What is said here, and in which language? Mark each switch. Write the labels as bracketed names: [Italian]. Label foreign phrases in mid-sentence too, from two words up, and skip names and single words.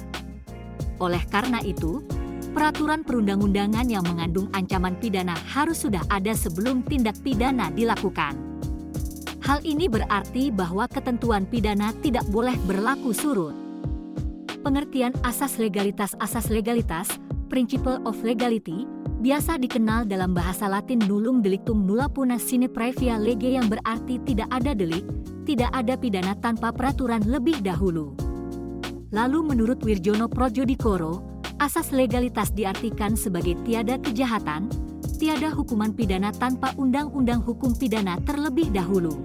[Indonesian] Oleh karena itu, peraturan perundang-undangan yang mengandung ancaman pidana harus sudah ada sebelum tindak pidana dilakukan. Hal ini berarti bahwa ketentuan pidana tidak boleh berlaku surut. Pengertian asas legalitas [English] Principle of Legality, [Indonesian] biasa dikenal dalam bahasa Latin [Latin] nullum delictum nulla puna sine praevia lege [Indonesian] yang berarti tidak ada delik, tidak ada pidana tanpa peraturan lebih dahulu. Lalu menurut Wirjono Projodikoro, asas legalitas diartikan sebagai tiada kejahatan, tiada hukuman pidana tanpa undang-undang hukum pidana terlebih dahulu.